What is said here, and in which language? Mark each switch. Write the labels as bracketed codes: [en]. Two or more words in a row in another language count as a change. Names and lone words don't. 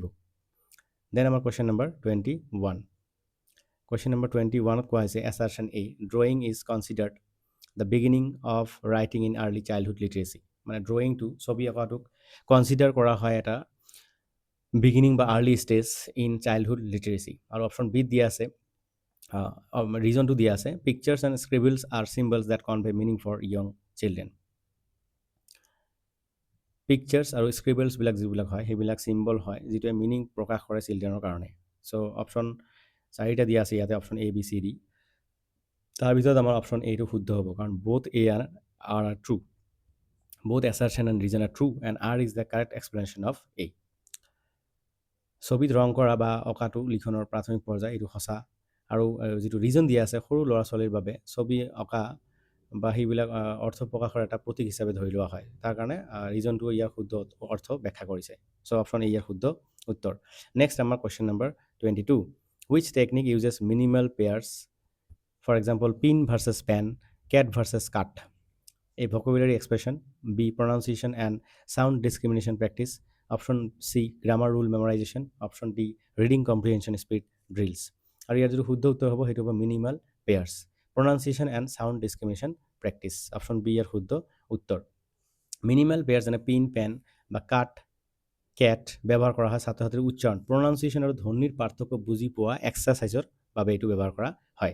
[en] then [as] আমাৰ [en] question number 21, কুৱেশ্যন নম্বৰ 21ত [as] কোৱা হৈছে [en] assertion a drawing is considered the beginning of writing in early childhood literacy. [as] মানে ড্ৰয়িংটো ছবি অঁকাটোক কনচিডাৰ কৰা হয় এটা বিগিনিং বা [en] early stage in childhood literacy. আৰু [as] অপশ্যন বিত দিয়া আছে [en] ৰিজনটো দিয়া আছে pictures and scribbles are symbols that convey meaning for young children. [as] পিকচাৰ্ছ আৰু স্ক্ৰিবলছবিলাক যিবিলাক হয় সেইবিলাক চিম্বল হয় যিটোৱে মিনিং প্ৰকাশ কৰে চিলড্ৰেনৰ কাৰণে। চ' অপশ্যন 4টা দিয়া আছে ইয়াতে, অপশ্যন এ বি চি ডি। তাৰ ভিতৰত আমাৰ অপশ্যন এটো শুদ্ধ হ'ব, কাৰণ [en] both A are true. Both assertion and reason are true and R is the correct explanation of A. [as] ছবিত ৰং কৰা বা অঁকাটো লিখনৰ প্ৰাথমিক পৰ্যায়, এইটো সঁচা। আৰু যিটো ৰিজন দিয়া আছে সৰু ল'ৰা ছোৱালীৰ বাবে ছবি অঁকা বা সেইবিলাক অৰ্থ প্ৰকাশৰ এটা প্ৰতীক হিচাপে ধৰি লোৱা হয়, তাৰ কাৰণে ৰিজনটো ইয়াৰ শুদ্ধ অৰ্থ ব্যাখ্যা কৰিছে। চ' অপশ্যন এ ইয়াৰ শুদ্ধ উত্তৰ। নেক্সট আমাৰ কুৱেশ্যন নম্বৰ 22, [en] which technique uses minimal pairs, for example pin versus pen, cat versus cut? A vocabulary expression, B pronunciation and sound discrimination practice, option C grammar rule memorization, option D reading comprehension speed drills। [as] আৰু ইয়াৰ যিটো শুদ্ধ উত্তৰ হ'ব সেইটো হ'ব [en] minimal pairs, pronunciation and sound discrimination practice. [as] অপশ্যন বি ইয়াৰ শুদ্ধ উত্তৰ। [en] minimal pair [as] যেনে পিন পেন বা কাট কেট ব্যৱহাৰ কৰা হয় ছাত্ৰ ছাত্ৰীৰ উচ্চাৰণ, প্ৰনাউন্সিয়েশ্যন আৰু ধ্বনিৰ পাৰ্থক্য বুজি পোৱা এক্সাৰচাইজৰ বাবে এইটো ব্যৱহাৰ কৰা হয়।